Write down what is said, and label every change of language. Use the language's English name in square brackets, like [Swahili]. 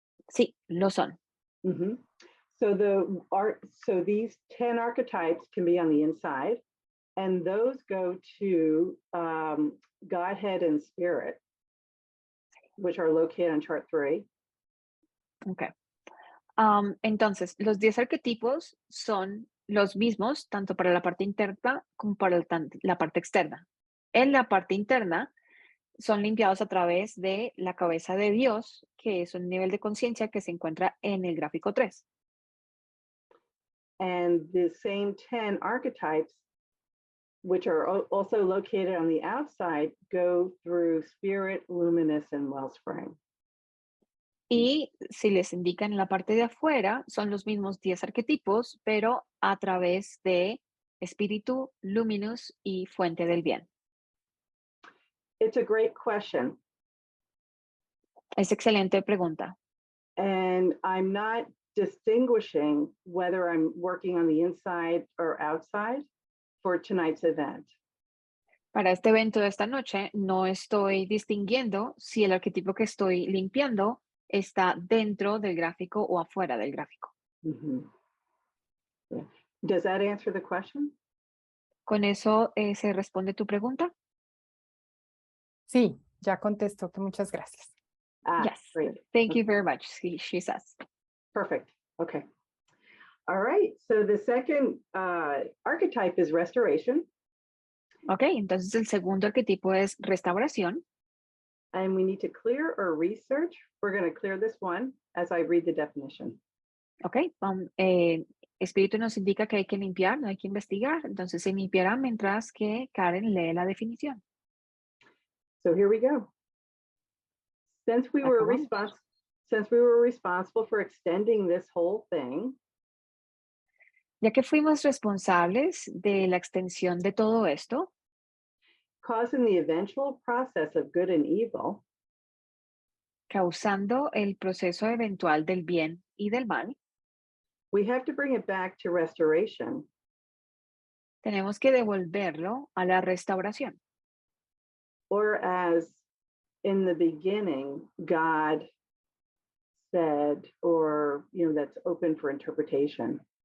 [Spanish] Sí, lo son. [English] So these 10 archetypes can be on the inside, and those go to Godhead and Spirit, which are located on chart 3. Okay. [Spanish] Entonces, los 10 arquetipos son los mismos tanto para la parte interna como para la parte externa. En la parte interna son limpiados a través de la cabeza de Dios, que es un nivel de conciencia que se encuentra en el gráfico 3. [English] And the same 10 archetypes, which are also located on the outside, go through Spirit, Luminous, and Wellspring. [Spanish] Y si les indican en la parte de afuera, son los mismos 10 arquetipos, pero a través de Espíritu, Luminous y Fuente del Bien. [English] It's a great question. [Spanish] Es excelente pregunta. [English] And I'm not distinguishing whether I'm working on the inside or outside for tonight's event. [Spanish] Para este evento de esta noche, no estoy distinguiendo si el arquetipo que estoy limpiando está dentro del gráfico o afuera del gráfico. [English] Yeah. Does that answer the question? [Spanish] ¿Con eso se responde tu pregunta? Sí, ya contestó, que muchas gracias. [English] Yes. Great. Thank you very much, she says. Perfect. Okay. All right. So the second archetype is restoration. [Spanish] Ok, entonces el segundo arquetipo es restauración. [English] And we need to clear or research. We're going to clear this one as I read the definition. [Spanish] Ok, Espíritu nos indica que hay que limpiar, no hay que investigar. Entonces se limpiará mientras que Karen lee la definición. [English] So here we go. Since we were responsible for extending this whole thing, [Spanish] ya que fuimos responsables de la extensión de todo esto, [English] causing the eventual process of good and evil, [Spanish] causando el proceso eventual del bien y del mal, [English] we have to bring it back to restoration. [Spanish] Tenemos que devolverlo a la restauración. [English] Or as in the beginning, God said, or, that's open for interpretation.